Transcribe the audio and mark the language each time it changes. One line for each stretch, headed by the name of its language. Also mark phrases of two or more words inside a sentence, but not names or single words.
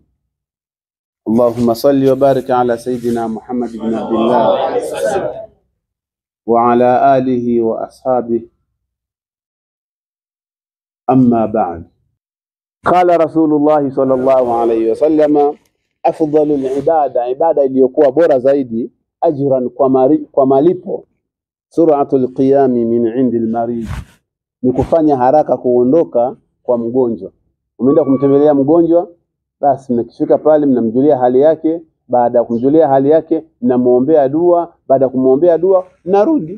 Arabic: اللهم صل وبارك على سيدنا محمد بن عبد الله وعلى آله وأصحابه. أما بعد، قال رسول الله صلى الله عليه وسلم: أفضل العبادة، عبادة
Swahili: iliyokuwa bora zaidi, ajran, kwa malipo,
Arabic: سرعة القيام من عند المريض,
Swahili: ni kufanya haraka kuondoka kwa mgonjwa. Umeenda kumtembelea mgonjwa, basi mkifika pale mnamjulia hali yake, baada ya kumjulia hali yake mnamuombea dua, baada ya kumuombea dua narudi.